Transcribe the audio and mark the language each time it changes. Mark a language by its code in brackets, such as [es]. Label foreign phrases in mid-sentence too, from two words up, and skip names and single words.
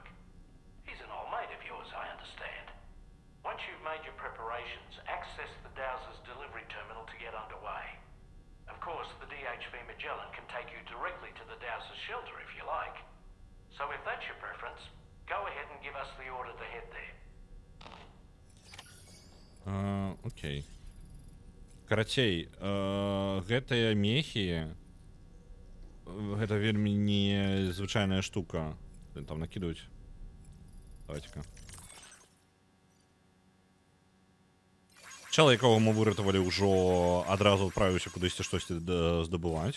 [en] He's an old mate of yours, I understand. Once you've made your preparations, access the Dowser's delivery terminal to get underway. Of course, the DHV Magellan can take you directly to the Dowser's shelter if you like. So if that's your preference, go ahead and give us the order to head there. [be] Окей. Карацей, гэтыя мехі, гэта вельмі незвычайная штука. Там накидывать. Давайте-ка. Чала, якого мы выратавалі, ўжо адразу адправіўся кудысьці штосьці здабываць.